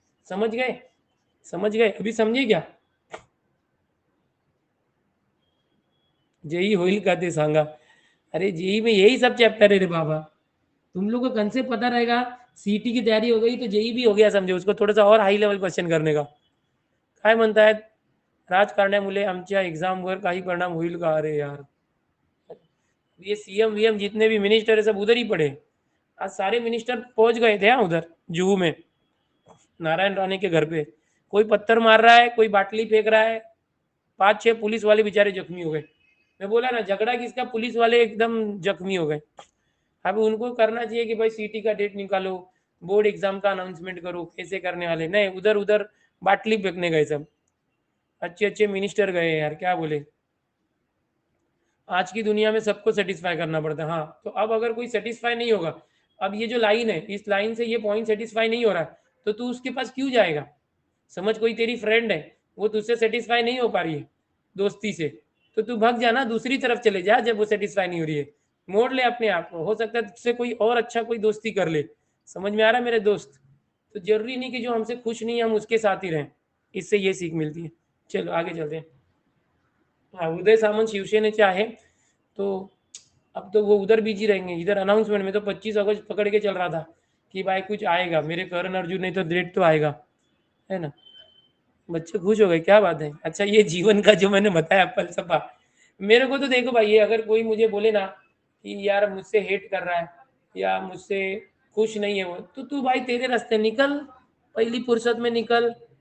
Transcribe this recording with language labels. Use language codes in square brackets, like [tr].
[hi] समझ गए? समझ गए? अभी समझे क्या? [mr] जेई होईल का ते सांगा। [hi] अरे जेई में यही सब चैप्टर है रे बाबा, तुम लोग को कंसेप्ट पता रहेगा, सीटी की तैयारी हो गई तो जेई भी हो गया, समझो उसको थोड़ा सा और हाई लेवल क्वेश्चन करने का। [mr] काय म्हणतायत राजकारण्यामुळे आमच्या एग्जामवर काही परिणाम होईल का? [hi] अरे यार, ये सीएम वीएम जितने भी मिनिस्टर है सब उधर ही पड़े। आज सारे मिनिस्टर पहुंच गए थे उधर जुहू में, नारायण राणे के घर पे। कोई पत्थर मार रहा है, कोई बाटली फेंक रहा है, 5-6 पुलिस वाले बेचारे जख्मी हो गए। मैं बोला ना, झगड़ा किसका, पुलिस वाले एकदम जख्मी हो गए। अब उनको करना चाहिए कि भाई सीटी का डेट निकालो, बोर्ड एग्जाम का अनाउंसमेंट करो, कैसे करने वाले नहीं, उधर उधर बाटली फेंकने गए सब। अच्छे अच्छे मिनिस्टर गए यार, क्या बोले। आज की दुनिया में सबको सेटिस्फाई करना पड़ता है। हाँ, तो अब अगर कोई सेटिस्फाई नहीं होगा, अब ये जो लाइन है, इस लाइन से ये पॉइंट सेटिस्फाई नहीं हो रहा है, तो तू उसके पास क्यों जाएगा? समझ, कोई तेरी फ्रेंड है, वो तुझसे सेटिस्फाई नहीं हो पा रही है दोस्ती से, तो तू भाग जाना, दूसरी तरफ चले जा। जब वो सेटिस्फाई नहीं हो रही है, मोड़ ले अपने आप को, हो सकता है तुझसे कोई और अच्छा कोई दोस्ती कर ले। समझ में आ रहा है मेरे दोस्त? तो जरूरी नहीं कि जो हमसे खुश नहीं है हम उसके साथ ही रहें। इससे ये सीख मिलती है। चलो आगे चलते हैं। हाँ, उदय सामंत [mr] शिवसेनेचे आहे, [hi] तो अब तो वो उधर बिजी रहेंगे। इधर अनाउंसमेंट में तो 25 अगस्त पकड़ के चल रहा था कि भाई कुछ आएगा, मेरे करण अर्जुन नहीं तो डेट तो आएगा, है ना। बच्चे खुश हो गए, क्या बात है। अच्छा, ये जीवन का जो मैंने बताया फलसफा, मेरे को तो देखो भाई, ये अगर कोई मुझे बोले ना कि यार मुझसे हेट कर रहा है या मुझसे खुश नहीं है वो, तो तू भाई तेरे रास्ते निकल, पहली फुर्सत में निकल।